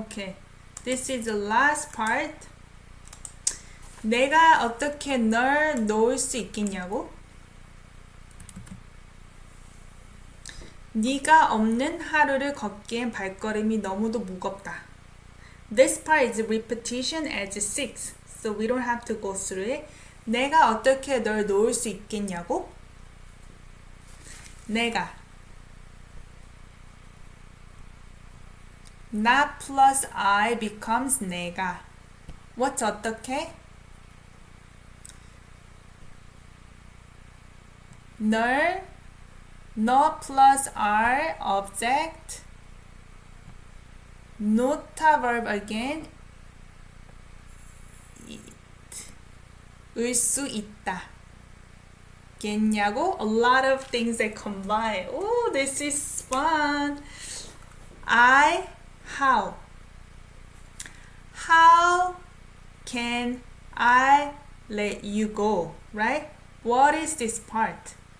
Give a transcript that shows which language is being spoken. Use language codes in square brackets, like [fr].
[en] Okay, this is the last part. [ko] 내가 어떻게 널 놓을 수 있겠냐고? 네가 없는 하루를 걷기엔 발걸음이 너무도 무겁다. [en] This part is repetition as 6, so we don't have to go through it. [ko] 내가 어떻게 널 놓을 수 있겠냐고? [en] 내가 나 plus I becomes 내가. What's 어떻게? [ko] 널, 너 [en] plus R object, [ko] 놓다 [en] verb again, [ko] 을 수 있다. [en] 겠냐고? A lot of things that combine. Oh, this is fun. How? How can I let you go? Right? What is this part?